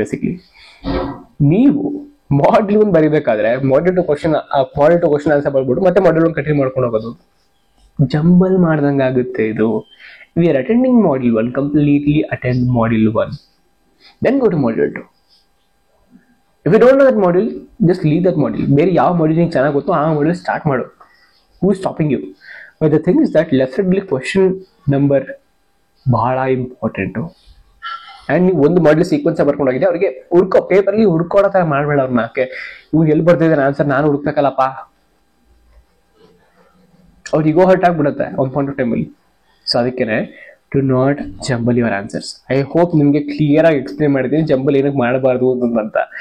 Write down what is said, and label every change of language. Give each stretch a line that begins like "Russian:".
Kannada: Basically ನೀವು module 1 ಬರೀಬೇಕಾದ್ರೆ module 2 question answer ಬರ್ಬಿಟ್ಟು ಮತ್ತೆ module 1 continue ಮಾಡ್ಕೊಂಡು ಹೋಗೋದು ಜಂಬಲ್ ಮಾಡ್ದಂಗೆ ಆಗುತ್ತೆ ಇದು.
English: We are attending module 1, completely attend module 1, then go to module 2. If you don't know that module, just leave that module.
Kannada: ಬೇರೆ ಯಾವ module ನಿಂಗೆ ಚೆನ್ನಾಗಿ ಗೊತ್ತೋ ಆ ಮಾಡ್ಯೂಲ್ ಸ್ಟಾರ್ಟ್ ಮಾಡು.
English: Who is stopping you? But the thing is that left side question number
Kannada: ಬಹಳ important. And ನೀವು ಒಂದು ಮಾಡ್ಯೂಲ್ ಸೀಕ್ವೆನ್ಸ್ ಬರ್ಕೊಂಡು ಹೋಗಿದೆ ಅವ್ರಿಗೆ ಪೇಪರ್ಲಿ ಹುಡ್ಕೋಡೋ ಥರ ಮಾಡಬೇಡ ಅವ್ರನ್ನ. ಇವ್ರು ಎಲ್ಲಿ ಬರ್ತಿದ್ದಾನೆ ಆನ್ಸರ್ ನಾನು ಹುಡುಕ್ಬೇಕಲ್ಲಪ್ಪ, ಅವ್ರಿಗೆ ಈಗೋ ಹರ್ಟ್ ಆಗ್ಬಿಡುತ್ತೆ ಒಂದು ಪಾಯಿಂಟ್ ಆಫ್ ಟೈಮಲ್ಲಿ.
English: so
Kannada: ಅದಕ್ಕೇನೆ
English: To not jumble your answers. I hope
Kannada: ನಿಮಗೆ ಕ್ಲಿಯರ್ ಆಗಿ ಎಕ್ಸ್ಪ್ಲೇನ್ ಮಾಡಿದ್ದೀನಿ ಜಂಬಲ್ ಏನಕ್ಕೆ ಮಾಡಬಾರ್ದು ಅಂತ.